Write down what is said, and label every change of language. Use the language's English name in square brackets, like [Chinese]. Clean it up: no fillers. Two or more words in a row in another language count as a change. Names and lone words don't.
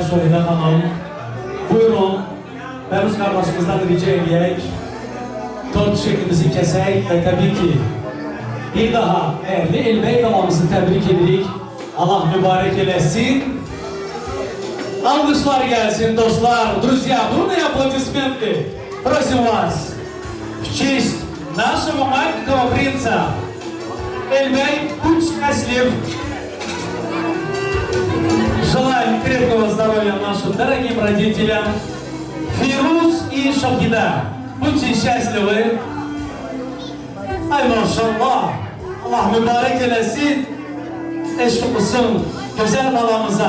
[Azerbaijani] Şöyle Hanım, buyurun, Firuz kardeşimizden rica edeyek, tort şeklimizi kesek ve tabii ki bir daha değerli Elbey babamızı tebrik ederek, Allah mübarek eylesin. Alkışlar gelsin dostlar, [Russian] друзья, бурные аплодисменты, просим вас, в честь нашего маленького принца. Эльбей, будь счастлив. Желаем крепкого здоровья нашим дорогим родителям. Фируз и Шахида, будьте счастливы. [Azerbaijani] Ay maşallah. Allah mübarek eylesin. Eşk olsun güzel balamıza.